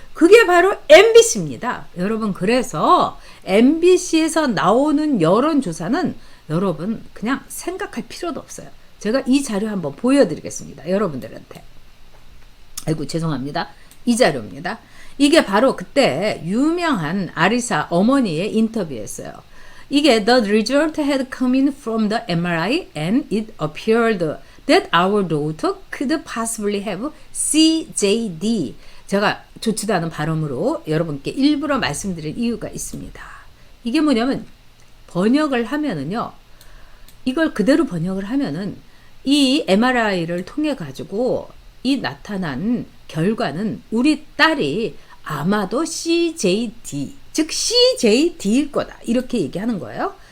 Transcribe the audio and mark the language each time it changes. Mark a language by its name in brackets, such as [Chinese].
[Korean] 그게 바로 MBC입니다. 여러분, 그래서 MBC에서 나오는 여론조사는 여러분 그냥 생각할 필요도 없어요. 제가 이 자료 한번 보여드리겠습니다. 여러분들한테. 아이고, 죄송합니다. 이 자료입니다. 이게 바로 그때 유명한 아리사 어머니의 인터뷰였어요. 이게 [English] The result had come in from the MRI and it appeared that our daughter could possibly have CJD. [Korean] 제가 좋지도 않은 발음으로 여러분께 일부러 말씀드릴 이유가 있습니다. 이게 뭐냐면 번역을 하면은요, 이걸 그대로 번역을 하면은 이 MRI를 통해 가지고 이 나타난 결과는 우리 딸이 아마도 CJD, 즉 CJD일 거다, 이렇게 얘기하는 거예요.